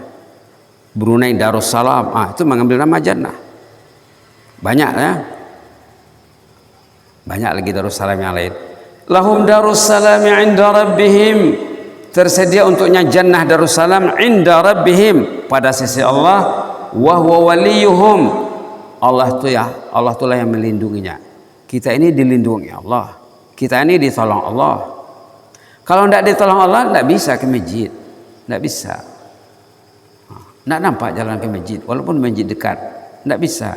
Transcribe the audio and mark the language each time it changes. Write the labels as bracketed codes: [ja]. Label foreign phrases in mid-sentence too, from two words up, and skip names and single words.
[id] Brunei Darussalam, itu mengambil nama jannah. Banyak ya, banyak lagi Darussalam yang lain. [ar] لهم دار السلام عند ربهم, [id] tersedia untuknya jannah Darussalam [ar] عند ربهم, [id] pada sisi Allah. [ar] وهو وليهم, [id] Allah itulah yang melindunginya. Kita ini dilindungi Allah, kita ini ditolong Allah. Kalau tidak ditolong Allah, tidak bisa ke masjid, tidak bisa. Tidak nampak jalan ke masjid, walaupun masjid dekat, tidak bisa.